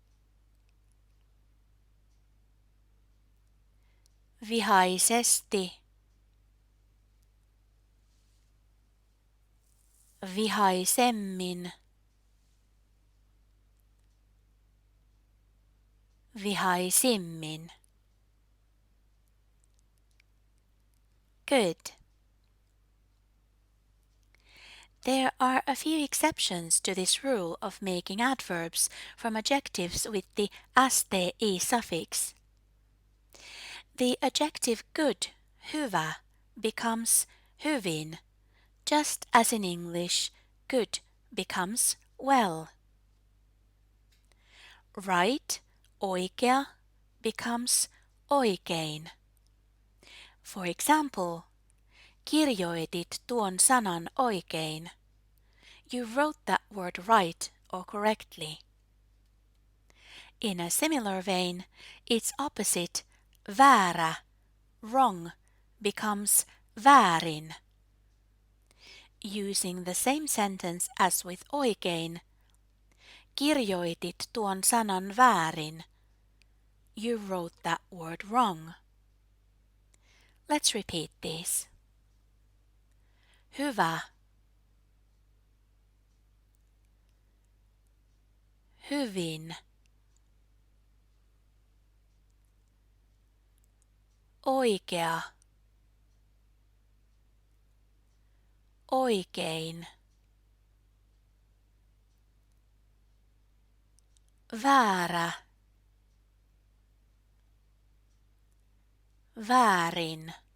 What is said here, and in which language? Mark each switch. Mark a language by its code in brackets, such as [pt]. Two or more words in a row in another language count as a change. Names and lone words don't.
[fi] Vihaisesti, vihaisemmin, vihaisimmin. [en] Good. There are a few exceptions to this rule of making adverbs from adjectives with the sti suffix. The adjective good, hyvä, becomes hyvin, just as in English, good becomes well. Right, oikea, becomes oikein. For example, [fi] kirjoitit tuon sanan oikein. [en] You wrote that word right or correctly. In a similar vein, its opposite, väärä, wrong, becomes väärin. Using the same sentence as with oikein, [fi] kirjoitit tuon sanan väärin. [en] You wrote that word wrong. Let's repeat these. [fi] Hyvä, hyvin, oikea, oikein, väärä, väärin.